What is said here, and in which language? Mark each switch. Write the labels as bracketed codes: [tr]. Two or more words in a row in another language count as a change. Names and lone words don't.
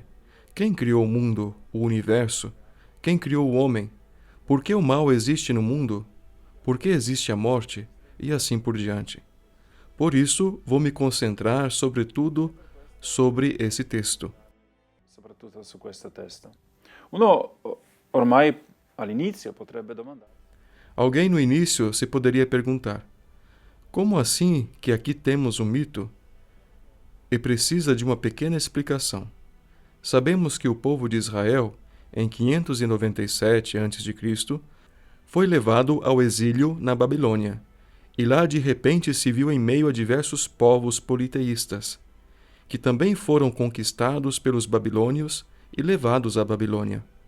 [pt] Quem criou o mundo, o universo? Quem criou o homem? Por que o mal existe no mundo? Por que existe a morte? E assim por diante. Por isso, vou me concentrar, sobretudo, sobre esse texto. [it] soprattutto su questo testo. Uno ormai all'inizio potrebbe domandare: [pt] Alguém no início se poderia perguntar: como assim que aqui temos um mito? E precisa de uma pequena explicação. Sabemos que o povo de Israel, em 597 a.C., foi levado ao exílio na Babilônia, e lá de repente se viu em meio a diversos povos politeístas, que também foram conquistados pelos babilônios e levados à Babilônia.